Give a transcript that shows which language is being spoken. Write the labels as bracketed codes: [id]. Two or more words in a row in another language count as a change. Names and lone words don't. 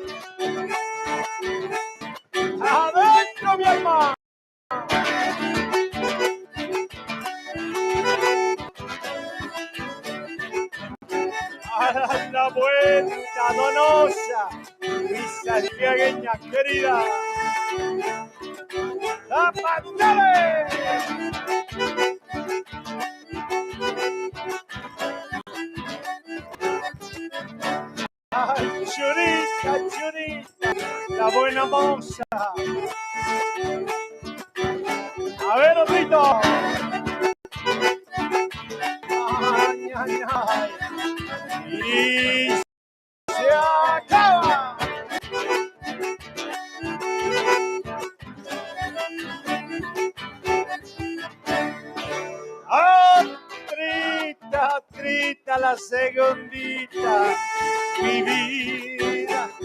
[es] ¡Adentro, mi alma! A la vuelta, Donosa, mi santiagueña querida. ¡Zapatale! ¡Ay, churita, churita! La buena moza. A ver, Otrito. ¡Ay, ay, ay! Y se acaba. Trita, trita, la segundita, mi vida.